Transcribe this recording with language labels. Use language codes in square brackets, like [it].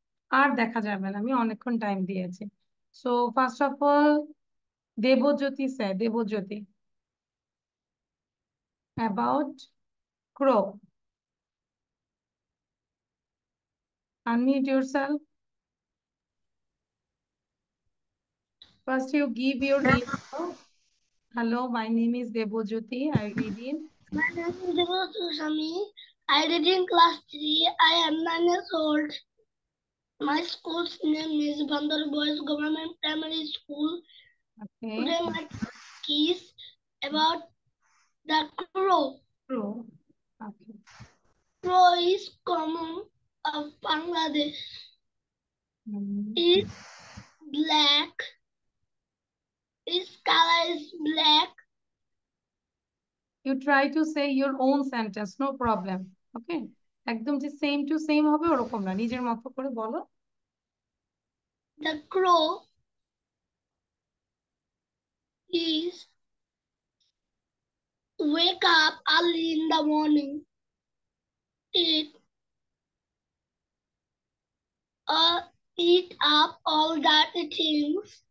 [bn] আর দেখা যাবে না, আমি অনেকক্ষণ টাইম দিয়েছি। [en] so first of all, [bn] Debjyoti sir, Debjyoti, about crow, [en] unmute yourself. First you give your info. Hello, my name is Debojyoti. I read in. My name is Devotu Sami. I read in class 3. I am 9 years old. My school's name is Bandar Boys Government Primary School. Okay. Today my talk is about the crow. True. Okay. Crow is common of Bangladesh. Hmm. It's black. Its color is black. You try to say your own sentence, no problem. Okay. [bn] একদম যে same to same হবে ওরকম না, নিজের মতো করে বলো। [en] The crow is wake up early in the morning. It eat up all dirty things.